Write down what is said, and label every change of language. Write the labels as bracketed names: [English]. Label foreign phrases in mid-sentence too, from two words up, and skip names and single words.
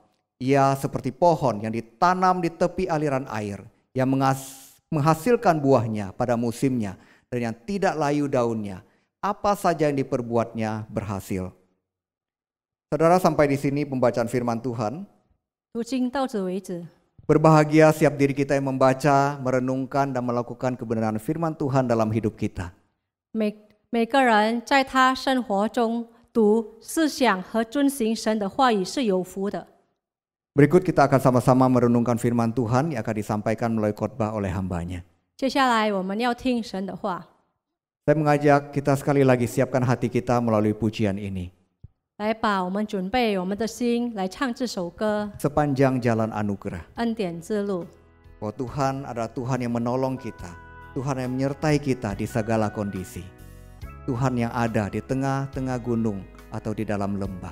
[Indonesian] Ia seperti pohon yang ditanam di tepi aliran air, yang menghasilkan buahnya pada musimnya, dan yang tidak layu daunnya. Apa saja yang diperbuatnya berhasil. Saudara, sampai di sini pembacaan firman Tuhan. [Chinese] 读经到此为止。 [Indonesian] Berbahagia setiap diri kita yang membaca, merenungkan dan melakukan kebenaran firman Tuhan dalam hidup kita. [Chinese] 每个人在他生活中读、思想和遵行神的话语是有福的。 [Indonesian] Berikut kita akan sama-sama merenungkan firman Tuhan yang akan disampaikan melalui khotbah oleh hambanya. [Chinese] 接下来我们要听神的话。 [Indonesian] Saya mengajak kita sekali lagi siapkan hati kita melalui pujian ini. [Chinese] 来吧，我们准备我们的心来唱这首歌。 [Indonesian] Sepanjang jalan anugerah. [Chinese] 恩典之路。 [Indonesian] Oh Tuhan adalah Tuhan yang menolong kita. Tuhan yang menyertai kita di segala kondisi. Tuhan yang ada di tengah-tengah gunung atau di dalam lembah.